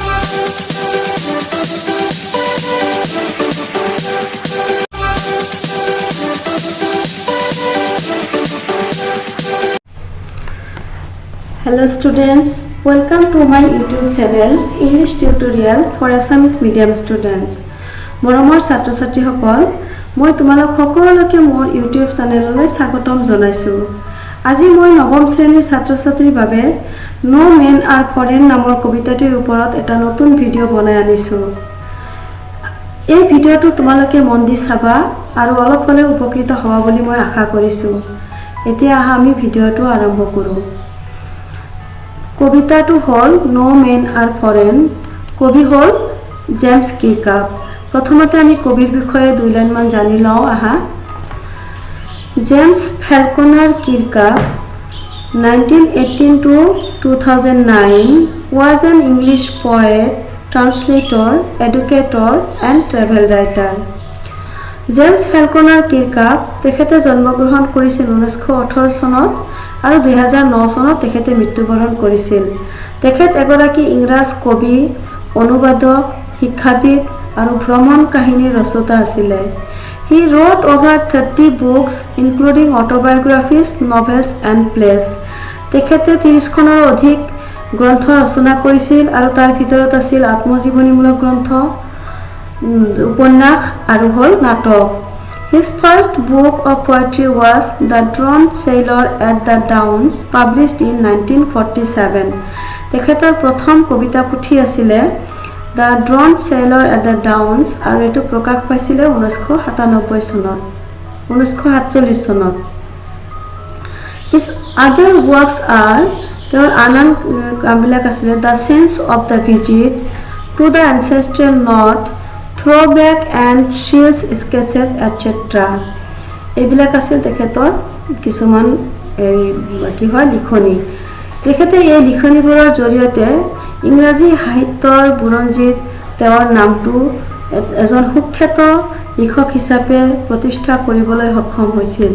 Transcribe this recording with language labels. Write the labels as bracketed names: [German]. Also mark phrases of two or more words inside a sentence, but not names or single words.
[English] Hello students, welcome to my YouTube channel English Tutorial for Assamese Medium Students. [Assamese] মৰমৰ ছাত্ৰ-ছাত্ৰীসকল, মই তোমালোক সকলোকে মোৰ YouTube চেনেললৈ স্বাগতম জনাইছো। আজি মই নৱম শ্ৰেণীৰ ছাত্ৰ-ছাত্ৰীৰ বাবে No Men Are Foreign নামৰ কবিতাটিৰ ওপৰত এটা নতুন ভিডিঅ' বনাই আনিছো। এই ভিডিঅ'টো তোমালোকে মন দি চাবা আৰু অলপ হ'লেও উপকৃত হোৱা বুলি মই আশা কৰিছো। এতিয়া আমি ভিডিঅ'টো আৰম্ভ কৰো। কবিতাটো হল No Men Are Foreign। কবি হল জেমস কিৰকাপ। প্ৰথমতে আমি কবিৰ বিষয়ে দুই লাইন মান জানি লওঁ আহা। [English] জেমস ফেলকনাৰ কিৰকাপ 1918 to 2009 was an English poet, translator, educator and travel writer. [Assamese] জেমস ফেলকনাৰ কিৰকাপ তেখেতে জন্মগ্ৰহণ কৰিছিল 1918 চনত আৰু 2009 চনত তেখেতে মৃত্যুবৰণ কৰিছিল। তেখেত এগৰাকী ইংৰাজ কবি, অনুবাদক, শিক্ষাবিদ আৰু ভ্ৰমণ কাহিনীৰ ৰচয়িতা আছিল। [English] He wrote over 30 books including autobiographies, novels and plays. [Assamese] তেখেতে 30খনৰ অধিক গ্ৰন্থ ৰচনা কৰিছিল আৰু তাৰ ভিতৰত আছিল আত্মজীৱনীমূলক গ্ৰন্থ, উপন্যাস আৰু হল নাটক। [English] His first book of poetry was The Drowned Sailor at the Downs, published in 1947. [Assamese] তেখেতৰ প্ৰথম কবিতা পুথি আছিল The Drowned Sailor at the Downs আৰু এটো প্ৰকাশ পাইছিল 1947 চনত 1947 চনত। [English] His other works are [Assamese] তেওঁৰ আন কামবিলাক আছিল [English] The Sense of the Visit, To the Ancestral North, Throwback and Shields Sketches, etc. [Assamese] এইবিলাক আছিল তেখেতৰ কিছুমান কি হয় লিখনি। তেখেতে এই লিখনিবোৰৰ জৰিয়তে ইংৰাজী সাহিত্যৰ বুৰঞ্জীত তেওঁৰ নামটো এজন সুখ্যাত লিখক হিচাপে প্ৰতিষ্ঠা কৰিবলৈ সক্ষম হৈছিল।